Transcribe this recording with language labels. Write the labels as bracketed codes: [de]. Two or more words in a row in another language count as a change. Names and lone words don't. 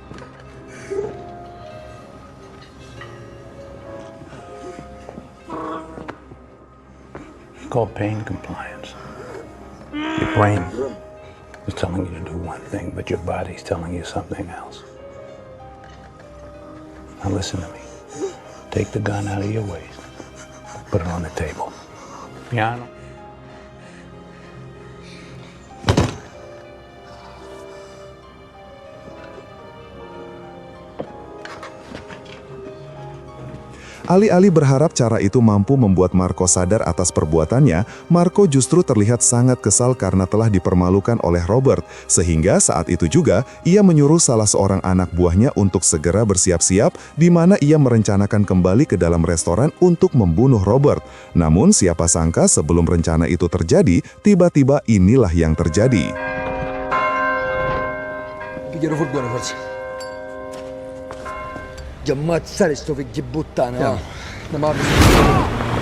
[en] It's called pain compliance. Your brain is telling you to do one thing, but your body's telling you something else. Now listen to me. Take the gun out of your waist. Put it on the table. Piano. [id] Alih-alih berharap cara itu mampu membuat Marco sadar atas perbuatannya, Marco justru terlihat sangat kesal karena telah dipermalukan oleh Robert, sehingga saat itu juga ia menyuruh salah seorang anak buahnya untuk segera bersiap-siap, di mana ia merencanakan kembali ke dalam restoran untuk membunuh Robert. Namun siapa sangka sebelum rencana itu terjadi, tiba-tiba inilah yang terjadi. [it] Pigliano furgone forse. Di ammazzare sto figlio buttane, no? Andiamo a...